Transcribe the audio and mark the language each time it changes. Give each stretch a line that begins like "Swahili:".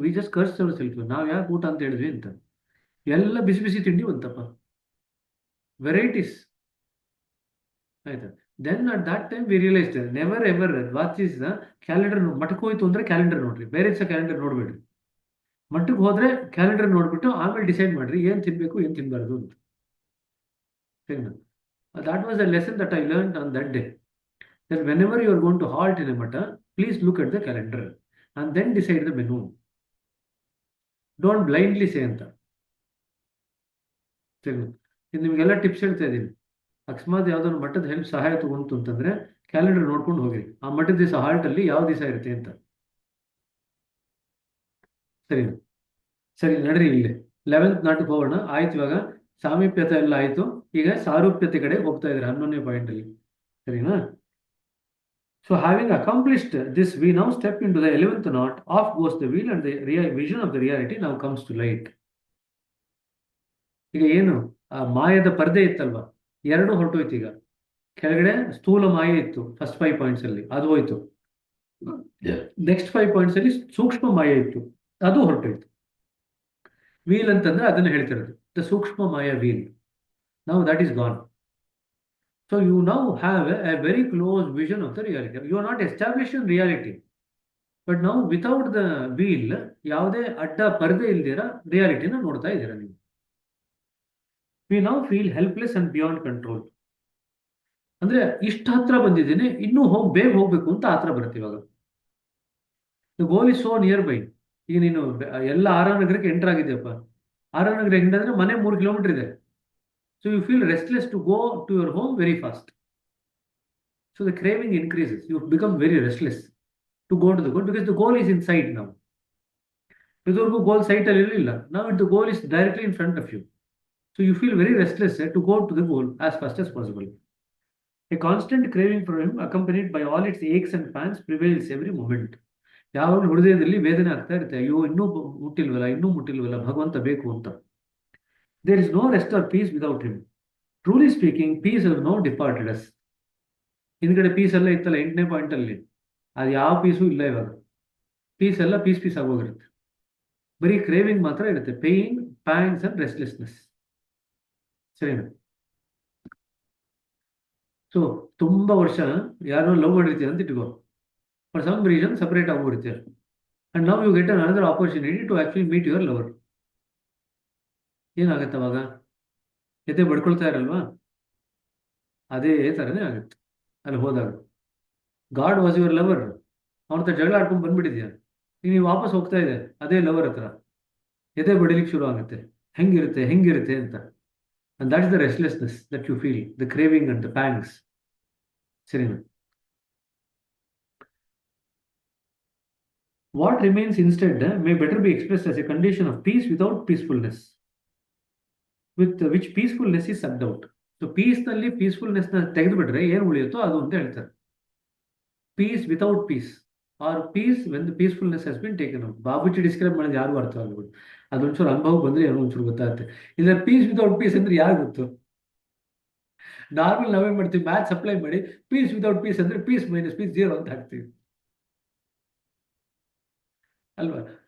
English: we just curse ourselves,
Kannada: ನಾವ್ ಯಾಕೆ ಊಟ ಅಂತ ಹೇಳಿದ್ವಿ ಅಂತ. ಎಲ್ಲ ಬಿಸಿ ಬಿಸಿ ತಿಂಡಿ ಬಂತಪ್ಪ, ವೆರೈಟೀಸ್. ಆಯ್ತಾ?
English: Then at that time we realise never ever watch calendar.
Kannada: ಮಠಕ್ಕೆ ಹೋಯ್ತು ಅಂದ್ರೆ ಕ್ಯಾಲೆಂಡರ್ ನೋಡ್ರಿ, ಬೇರೆ ದಿವಸ ಕ್ಯಾಲೆಂಡರ್ ನೋಡ್ಬೇಡ್ರಿ. ಮಠಕ್ಕೆ ಹೋದ್ರೆ ಕ್ಯಾಲೆಂಡರ್ ನೋಡ್ಬಿಟ್ಟು ಆಮೇಲೆ ಡಿಸೈಡ್ ಮಾಡ್ರಿ ಏನ್ ತಿನ್ಬೇಕು ಏನ್ ತಿನ್ಬಾರ್ದು ಅಂತ. ಸರಿನಾ?
English: That was a lesson that I learned on that day. That whenever you are going to halt in a matter, please look at the calendar and then decide the menu. Don't blindly say ಅಂತ.
Kannada: ಸರಿನಾ? ಇದು ನಿಮಗೆಲ್ಲ tips ಹೇಳ್ತಾ ಇದ್ದೀನಿ. ಅಕಸ್ಮಾತ್ ಯಾವ್ದಾದ್ರು ಮಠದ help ಸಹಾಯ ತಗೊಂತು ಅಂತಂದ್ರೆ ಕ್ಯಾಲೆಂಡರ್ ನೋಡ್ಕೊಂಡು ಹೋಗ್ರಿ, ಆ ಮಠದ ದಿವಸ ಹಾಲ್ಟ್ ಅಲ್ಲಿ ಯಾವ ದಿವಸ ಇರುತ್ತೆ ಅಂತ. ಸರಿನಾ? ಸರಿ, ನಡ್ರಿ ಇಲ್ಲಿ 11th ನಾಟಕ ಹೋಗೋಣ. ಆಯ್ತು, ಇವಾಗ ಸಾಮೀಪ್ಯತೆ ಎಲ್ಲ ಆಯ್ತು, ಈಗ ಸಾರೂಪ್ಯತೆ ಕಡೆ ಹೋಗ್ತಾ ಇದ್ದಾರೆ 11ನೇ ಪಾಯಿಂಟ್ ಅಲ್ಲಿ. ಸರಿನಾ?
English: So having accomplished this, we now step into the 11th knot. Off goes the wheel and the vision of the reality now comes to light.
Kannada: ಈಗ ಏನು ಆ ಮಾಯದ ಪರ್ದೆ ಇತ್ತಲ್ವಾ, ಎರಡು ಹೊರಟೋಯ್ತು. ಈಗ ಕೆಳಗಡೆ ಸ್ಥೂಲ ಮಾಯೆ ಇತ್ತು ಫಸ್ಟ್ 5 ಪಾಯಿಂಟ್ಸ್ ಅಲ್ಲಿ, ಅದು ಹೋಯ್ತು. ನೆಕ್ಸ್ಟ್ 5 ಪಾಯಿಂಟ್ಸ್ ಅಲ್ಲಿ ಸೂಕ್ಷ್ಮ ಮಾಯೆ ಇತ್ತು, ಅದು ಹೊರಟೋಯ್ತು. ವೀಲ್ ಅಂತಂದ್ರೆ ಅದನ್ನ ಹೇಳ್ತಿರೋದು, ದ ಸೂಕ್ಷ್ಮ ಮಾಯ ವೀಲ್.
English: ನಾವು that is gone. So you now have a very close vision of the reality. You are not established in reality, but now without the wheel,
Kannada: ಯಾವುದೇ ಅಡ್ಡ ಪರದೆ ಇಲ್ದಿರ ರಿಯಾಲಿಟಿನ ನೋಡ್ತಾ ಇದ್ದೀರಾ ನೀವು.
English: We now feel helpless and beyond control.
Kannada: ಅಂದ್ರೆ ಇಷ್ಟ ಹತ್ರ ಬಂದಿದ್ದೀನಿ, ಇನ್ನೂ ಬೇಗ ಹೋಗ್ಬೇಕು ಅಂತ ಹತ್ರ ಬರುತ್ತೆ ಇವಾಗ.
English: The goal is so nearby.
Kannada: ಈಗ ನೀನು ಎಲ್ಲ ಆರಾನಗರಕ್ಕೆ ಎಂಟರ್ ಆಗಿದೆಯಪ್ಪ. ಆರಾನಗರ ಹೆಂಗಂದ್ರೆ ಮನೆ 3 ಕಿಲೋಮೀಟರ್ ಇದೆ.
English: So you feel restless to go to your home very fast. So the craving increases. You become very restless to go to the goal because the goal is inside now.
Kannada: Idoru goal sight alli illa.
English: Now the goal is directly in front of you. So you feel very restless to go to the goal as fast as possible. A constant craving for him, accompanied by all its aches and pains, prevails every moment.
Kannada: ಯಾವಾಗಲೂ ಹೃದಯದಲ್ಲಿ ವೇದನೆ ಆಗ್ತಾ ಇರುತ್ತೆ. ಅಯ್ಯೋ, ಇನ್ನೂ ಮುಟ್ಟಿಲ್ವಲ್ಲ ಭಗವಂತ ಬೇಕು ಅಂತ.
English: There is no rest or peace without him. Truly speaking, peace has now departed us.
Kannada: ಹಿಂದ್ಗಡೆ ಪೀಸ್ ಎಲ್ಲ ಇತ್ತಲ್ಲ 8ನೇ ಪಾಯಿಂಟ್ ಅಲ್ಲಿ, ಅದು ಯಾವ ಪೀಸು ಇಲ್ಲ ಇವಾಗ. ಪೀಸ್ ಎಲ್ಲ ಪೀಸ್ ಆಗೋಗಿರುತ್ತೆ. ಬರೀ ಕ್ರೇವಿಂಗ್ ಮಾತ್ರ ಇರುತ್ತೆ, ಪೇನ್, ಪ್ಯಾಂಗ್ಸ್ ಅಂಡ್ ರೆಸ್ಟ್ಲೆಸ್ನೆಸ್. ಸರಿನಾ? ಸೊ ತುಂಬಾ ವರ್ಷ ಯಾರೋ ಲವ್ ಮಾಡಿರ್ತೀರ ಅಂತ ಇಟ್ಕೋ.
English: for some reason
Kannada: separate ಆಗೋಗಿರ್ತೀರ.
English: And now you get another opportunity to actually meet your lover.
Kannada: ಏನಾಗತ್ತೆ ಅವಾಗ? ಎದೆ ಬಡ್ಕೊಳ್ತಾ ಇರಲ್ವಾ? ಅದೇ ಥರನೇ ಆಗುತ್ತೆ ಅಲ್ಲಿ ಹೋದಾಗ.
English: God was your lover,
Kannada: ಅವನ ಹತ್ರ ಜಗಳ ಆಡ್ಕೊಂಡು ಬಂದ್ಬಿಟ್ಟಿದ್ಯಾ, ಈಗ ನೀವು ವಾಪಸ್ ಹೋಗ್ತಾ ಇದೆ ಅದೇ ಲವರ್ ಹತ್ರ, ಎದೆ ಬಡಿಲಿಕ್ಕೆ ಶುರು ಆಗುತ್ತೆ, ಹೆಂಗಿರುತ್ತೆ ಅಂತ.
English: And that is the restlessness that you feel, the craving and the pangs.
Kannada: ಸರಿನಾ?
English: What remains instead may better be expressed as a condition of peace without peacefulness, with which peacefulness is sucked out.
Kannada: So peace ನಲ್ಲಿ peacefulness ನ ತೆಗೆದುಬಿಟ್ರೆ ಏನು ಉಳಿಯುತ್ತೋ ಅದು ಅಂತ ಹೇಳ್ತಾರೆ.
English: Peace without peace or peace when the peacefulness has been taken out.
Kannada: Babuji describe ಮಾಡೋದು ಯಾರು ಅರ್ಥ ಆಗ್ಬೋದು, ಅದೊಂಚೂರು ಅನುಭವ ಬಂದ್ರೆ ಏನೋ ಒಂಚೂರು ಗೊತ್ತಾಗುತ್ತೆ. ಇಲ್ಲ ಪೀಸ್ ವಿತೌಟ್ ಪೀಸ್ ಅಂದ್ರೆ ಯಾರು ಗೊತ್ತು? ನಾರ್ಮಲ್ ನಾವೇ ಮಾಡ್ತೀವಿ, ಮ್ಯಾಥ್ಸ್ ಅಪ್ಲೈ ಮಾಡಿ ಪೀಸ್ ವಿತೌಟ್ ಪೀಸ್ ಅಂದ್ರೆ ಪೀಸ್ ಮೈನಸ್ ಪೀಸ್ 0 ಅಂತ ಹಾಕ್ತೀವಿ ಅಲ್ವಾ?